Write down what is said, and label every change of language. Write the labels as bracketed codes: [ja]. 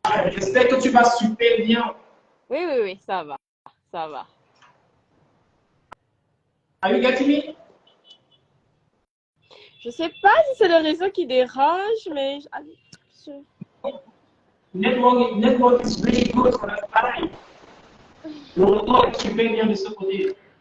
[fr] J'espère que tu vas super bien. Oui, ça va. [en] Are you getting me? [fr] Je sais pas si c'est le réseau qui dérange, mais... [en] Network is really good for that time. [fr] Le retour est super bien de ce côté.